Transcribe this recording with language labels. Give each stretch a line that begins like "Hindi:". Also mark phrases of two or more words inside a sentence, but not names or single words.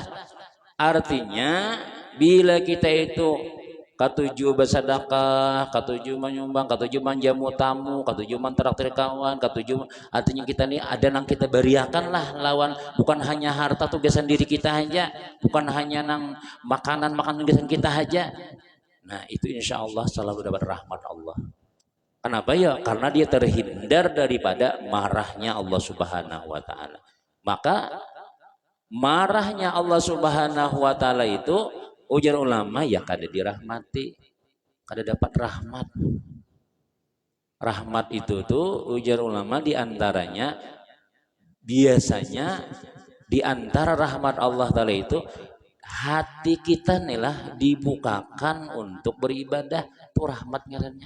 Banjar: Artinya bila kita itu katujuh bersedekah, katujuh menyumbang, katujuh menjamu tamu, katujuh mentraktir kawan, katujuh artinya kita nih ada nang kita beriakan lah lawan bukan hanya harta tugasan diri kita aja, bukan hanya nang makanan tugasan kita aja. Nah itu
Arabic: insya Allah
Banjar: selalu dapat rahmat Allah. Kenapa ya? Karena dia terhindar daripada marahnya Allah
Arabic: Subhanahu wa taala.
Banjar: Maka marahnya Allah
Arabic: Subhanahu wa taala
Banjar: itu ujar ulama ya kada dirahmati, kada dapat rahmat. Rahmat itu tuh ujar ulama diantaranya biasanya diantara rahmat Allah taala itu hati kita nih lah dibukakan untuk beribadah, itu rahmat ngarannya.